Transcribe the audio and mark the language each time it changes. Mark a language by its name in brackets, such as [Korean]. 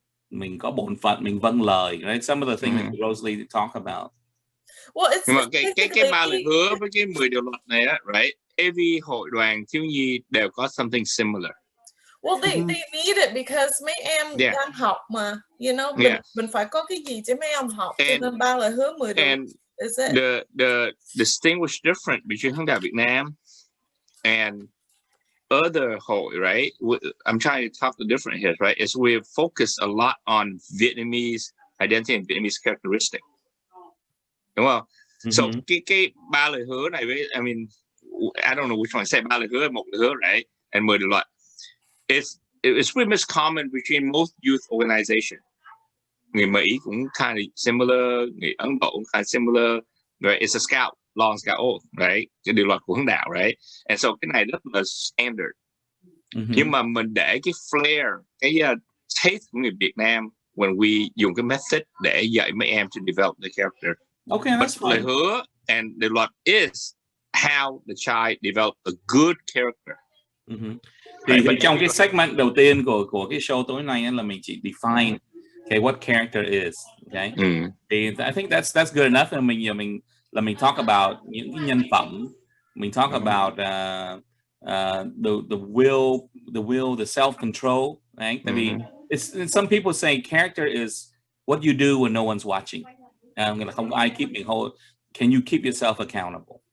[Vietnamese] Mình có bổn phận, mình vâng lời, right? [English] Some of the things that Rosie talk about. [Vietnamese] Well, nhưng mà cái 3 lời hứa với cái 10 điều luật này á, right? [English] Every hội đoàn thiếu nhi đều có something similar. Well, they need it because [Vietnamese] mấy em đang học mà, you know, mình phải có cái gì cho mấy em học, cho nên 3 lời hứa 10 điều. [English] The distinguished difference between hướng đạo Việt Nam and other hội, right? I'm trying to talk the difference here, right? Is we focus a lot on Vietnamese identity and Vietnamese characteristic. [Vietnamese] Đúng không? [English] So cái 3 lời hứa này với, I mean, I don't know which one to say, 3 lời hứa, 1 lời hứa, right? And 10 điều luật. It's pretty much common between most youth organization. [Vietnamese] Người Mỹ cũng [English] kind of similar, [Vietnamese] người Ấn Độ cũng kind of similar, right? [English] It's a scout, long scout oath, right? [Vietnamese] Cái điều luật của hướng đạo, right? And so cái này rất là standard. Nhưng mà mình để cái flair, cái taste của người Việt Nam when we dùng cái method để dạy mấy em [English] to develop the character. Okay, that's fine. Lời hứa and the luật is how the child develop a good character. [Vietnamese] Thì trong cái segment đầu tiên của cái show tối nay là mình chỉ define [English] what character is, [Vietnamese] okay? [English] Thì I think that's good enough. Mình talk about [Vietnamese] những cái nhân phẩm, mình [English] talk about the will, the self-control, right? [Vietnamese] Tại vì [English] some people say character is what you do when no one's watching. [Vietnamese] Nghĩa là không ai keep mình hold. [English] Can you keep yourself accountable?